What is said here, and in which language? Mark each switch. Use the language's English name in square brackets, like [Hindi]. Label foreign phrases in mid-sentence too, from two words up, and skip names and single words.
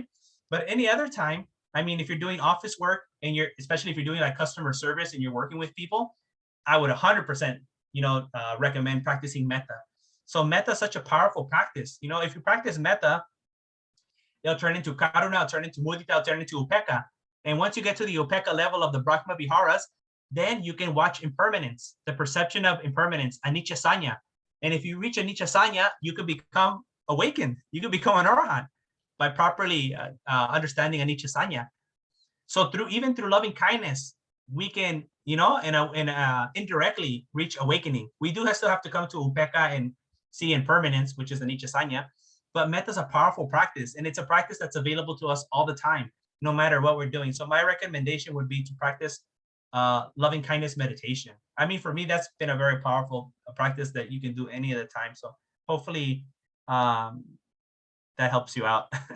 [English] But any other time, I mean, if you're doing office work and especially if you're doing like customer service and you're working with people, I would 100%, recommend practicing metta. So metta is such a powerful practice. If you practice metta, it'll turn into karuna, it'll turn into mudita, it'll turn into upekkha. And once you get to the upekkha level of the [Pali] Brahma Viharas, [English] then you can watch impermanence, the perception of impermanence, [Pali] anicca sanya. [English] And if you reach [Pali] anicca sanya, [English] you can become awakened. You can become an arahant by properly understanding [Pali] anicca sanya. [English] So even through loving kindness, we can, indirectly reach awakening. We do still have to come to upekkha and see impermanence, which is [Pali] anicca sanya. [English] but metta is a powerful practice, and it's a practice that's available to us all the time, no matter what we're doing. So my recommendation would be to practice loving kindness meditation. I mean, for me, that's been a very powerful practice that you can do any of the time. So hopefully that helps you out.